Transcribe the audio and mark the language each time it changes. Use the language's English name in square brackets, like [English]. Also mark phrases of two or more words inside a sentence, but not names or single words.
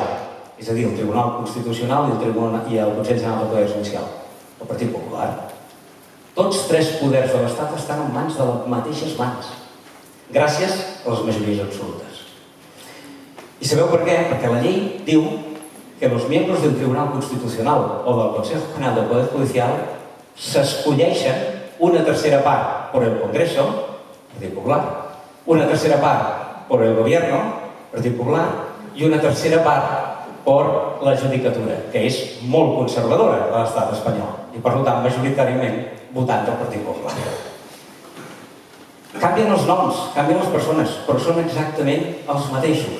[Catalan] És a dir, el Tribunal Constitucional i el Consell General del Poder Judicial? El Partit Popular. Tots 3 poders de l'Estat estan en mans de les mateixes mans, gràcies a les majories absolutes. I sabeu per què? Perquè la llei diu que [Spanish] los miembros del Tribunal Constitucional o del Consejo General del Poder Judicial [Catalan] s'escolleixen una tercera part [Spanish] por el Congreso, [Catalan] Partit Popular, una tercera part [Spanish] por el Gobierno, [Catalan] Partit Popular, i una tercera part per la judicatura, que és molt conservadora a l'estat espanyol, i per tant majoritàriament votant del Partit Popular. Canvien els noms, canvien les persones, però són exactament els mateixos.